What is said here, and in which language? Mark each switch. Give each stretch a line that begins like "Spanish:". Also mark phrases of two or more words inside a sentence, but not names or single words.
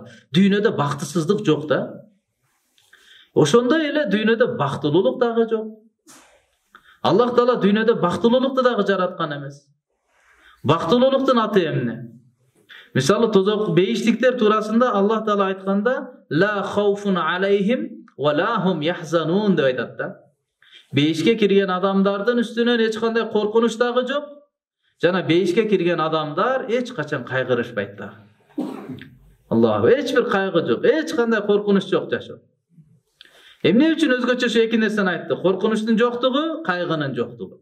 Kyrgyz: Дүйнөдө бактысыздык жок да. Ошондой эле дүйнөдө бактылуулук дагы жок. Аллах Таала дүйнөдө бактылуулукту дагы жараткан эмес. Бактылуулуктун аты эмне? Мисалы тозок бейиштиктер туурасында Аллах Таала айтканда,
Arabic: لا خوف عليهم ولا هم يحزنون
Kyrgyz: деп айтат да. Бейишке кирген адамдардын үстүнөн эч кандай коркунуч дагы жок. Жана бейишке кирген адамдар эч качан кайгырышпайт да. Аллах, эч бир кайгы жок, эч кандай коркунуч жок жашоо. Эмне үчүн өзгөчө эки нерсени айтты? Коркунучтун жоктугу, кайгынын жоктугу.